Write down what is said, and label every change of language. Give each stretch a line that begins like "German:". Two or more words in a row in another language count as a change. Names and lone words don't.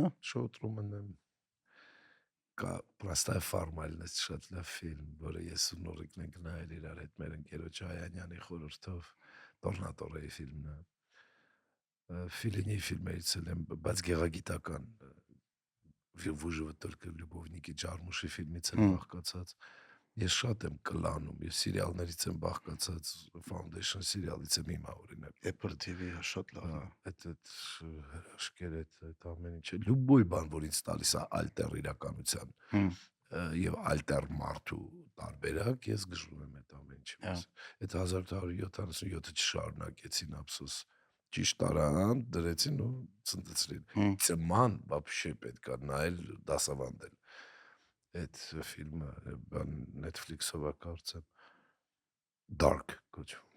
Armenian: Շոու Տրումանը կա Պրաստայ Ֆարմալնես շատ լավ ֆիլմ, որը ես ու Նորիկն ենք նայել իրար հետ մեր ընկերոջ Հայանյանի խորհրդով, Տորնատորեի ֆիլմն է։ Ֆիլինի ֆիլմերից եմ, բայց գեղագիտական Выживы только любовники Ջարմուշի ֆիլմից եմ բաղկացած։ Ես շատ եմ կլանում, ես սերիալներից եմ բաղկացած, Foundation սերիալից եմ հիմա օրինակ։ Apple TV-ը շատ լավ է։ Այդ հրաշքեր այդ ամեն ինչը, լուբոյ բան, որ ինձ տալիս է ալտեր իրականության եւ ալտեր մարդու տարբերակ, ես գժվում եմ այդ ամեն ինչի մեջ։ Այդ 1877-ը չշարունակեցին ափսոս ճիշտ տարան դրեցին ու ցնդեցրին ծման вообще պետք է նայել դասավանդել այդ ֆիլմը բան Netflix-ով է կարծեմ Dark կոչվում